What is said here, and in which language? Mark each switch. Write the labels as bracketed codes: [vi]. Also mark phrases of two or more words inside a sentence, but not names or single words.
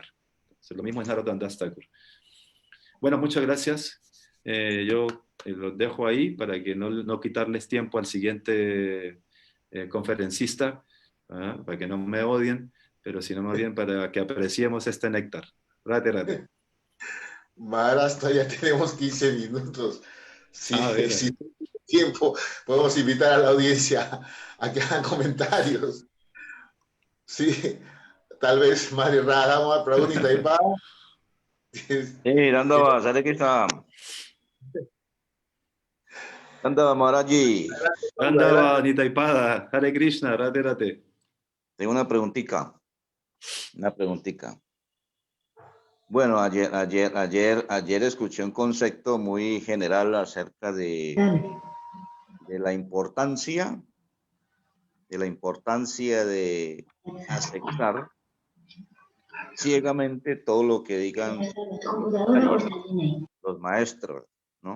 [es] Entonces, lo mismo es Narottam Das Thakur. Bueno, muchas gracias. Yo los dejo ahí para que no quitarles tiempo al siguiente conferencista, para que no me odien, pero sino más bien para que apreciemos este néctar. Rate, rate. Maharaj, todavía tenemos 15 minutos. Si tiempo, podemos invitar a la audiencia a que hagan comentarios. Sí, tal vez Mario Radha, pregunta y pa. Dandava, Hare Krishna. Dandava, Maharaji. Dandava, Nitaipada, Hare Krishna, rate, rate. Tengo una preguntita. Bueno, ayer escuché un concepto muy general acerca de la importancia de aceptar ciegamente todo lo que digan los maestros, ¿no?